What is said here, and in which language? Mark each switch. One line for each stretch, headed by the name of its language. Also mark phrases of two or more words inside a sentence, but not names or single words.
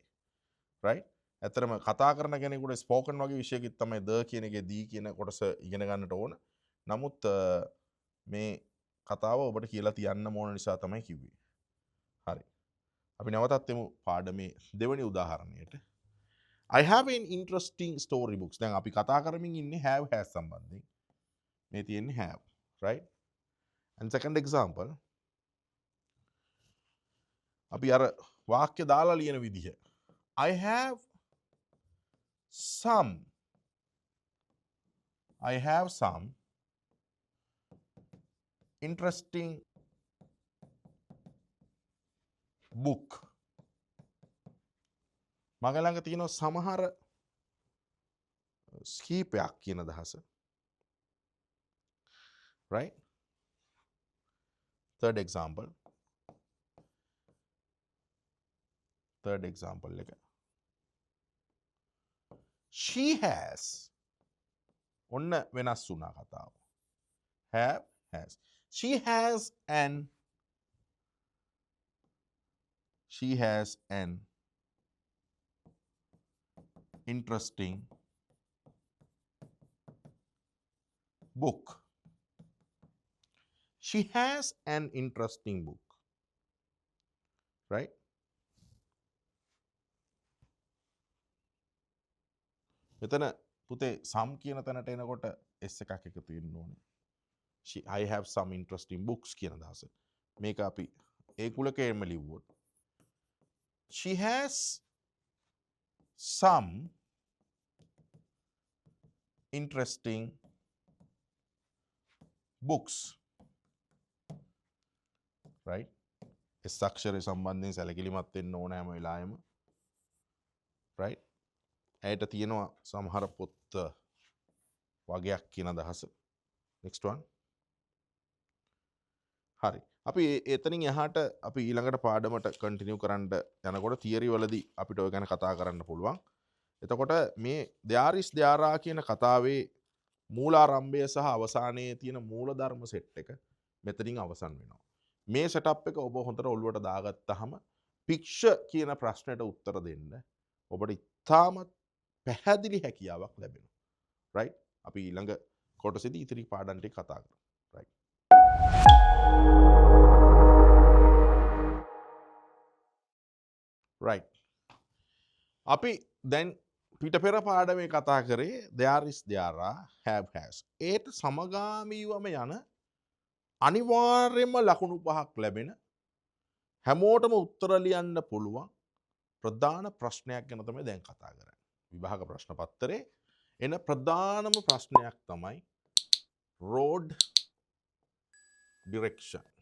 English: right?
Sinhala: ඇත්තටම කතා කරන කෙනෙකුට ස්පෝකන් වගේ විෂයකින් තමයි ද කියන එකේ දී කියන කොටස ඉගෙන ගන්නට ඕන. නමුත් මේ කතාව ඔබට කියලා තියන්න ඕන නිසා තමයි කිව්වේ. හරි. අපි නැවතත් එමු පාඩමේ දෙවෙනි උදාහරණයට.
English: I have an interesting story books.
Sinhala: දැන් අපි කතා කරමින් ඉන්නේ
English: have has
Sinhala: සම්බන්ධයෙන්. මේ තියෙන්නේ
English: have, right? And second example
Sinhala: අපි අර වාක්‍ය දාලා ලියන විදිහ.
English: I have some interesting book.
Sinhala: මගේ ළඟ තියෙනවා සමහර කීපයක් කියන අදහස.
English: right? third example
Sinhala: එක
English: she has
Sinhala: ඔන්න වෙනස් වුණා කතාව.
English: have has she has an interesting book. She has an interesting book. right?
Sinhala: මෙතන පුතේ some කියන තැනට එනකොට s එකක් එකතු වෙන්න ඕනේ.
English: I have some interesting books
Sinhala: කියන අදහස. මේක අපි ඒ කුලකයෙන්ම ලිව්වොත්
English: she has some interesting books. right?
Sinhala: s අක්ෂරය සම්බන්ධයෙන් සැලකිලිමත් වෙන්න ඕන හැම වෙලාවෙම.
English: right?
Sinhala: ඇයට තියෙනවා සමහර පොත් වගයක් කියන අදහස.
English: next one. හරි.
Sinhala: අපි එතනින් එහාට අපි ඊළඟට පාඩමට කන්ටිනියු කරන්න යනකොට තියරි වලදී අපිට ඔය ගැන කතා කරන්න පුළුවන්. එතකොට මේ
English: there is there are
Sinhala: කියන කතාවේ මූලාරම්භය සහ අවසානයේ තියෙන මූලධර්ම සෙට් එක මෙතනින් අවසන් වෙනවා. මේ සෙටප් එක ඔබ හොඳට ඔළුවට දාගත්තාම picture කියන ප්‍රශ්නෙට උත්තර දෙන්න ඔබට ඉතාමත් පැහැදිලි හැකියාවක් ලැබෙනවා. right? අපි ඊළඟ කොටසේදී ඉතිරි පාඩම් ටික කතා කරමු.
English: right? right.
Sinhala: අපි දැන් පිට පෙර පාඩමේ කතා කරේ
English: there is there are have has.
Sinhala: ඒට සමගාමීවම යන අනිවාර්යයෙන්ම ලකුණු 5ක් ලැබෙන හැමෝටම උත්තර ලියන්න පුළුවන් ප්‍රධාන ප්‍රශ්නයක් ගැන තමයි දැන් කතා කරන්නේ. විභාග ප්‍රශ්න පත්‍රයේ එන ප්‍රධානම ප්‍රශ්නයක් තමයි
English: road direction.